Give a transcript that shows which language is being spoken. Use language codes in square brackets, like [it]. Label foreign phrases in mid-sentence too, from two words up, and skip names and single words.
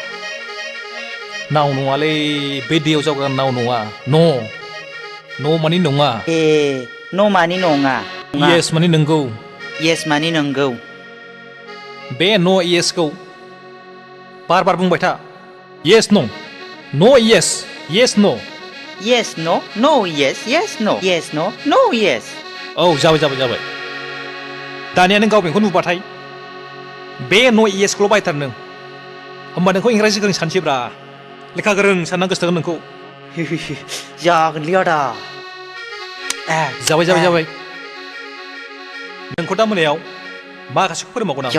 [brx] नङालै बे दैयाव जावग्रा नाव नङा न' मानि नङा ए न' मानि नङा येस मानि नोंगौ येस मानि नंगौ बे न' येसखौ बार बुंबाय था [en] yes no yes yes no' yes no yes yes no yes no yes [brx] औ जाबाय दानिया नों गावबेंखौ नुबाथाय बे न' येसखौल' बायथार नों होमबा नोंखौ इंराजि गोरों सानसैब्रा लेखा गोरों सानना गोसोथोगोन नोंखौ जागोनलै आदा जाबाय नोंखौ दा मोनायाव माखासेखौ फोरोंबावगोन आं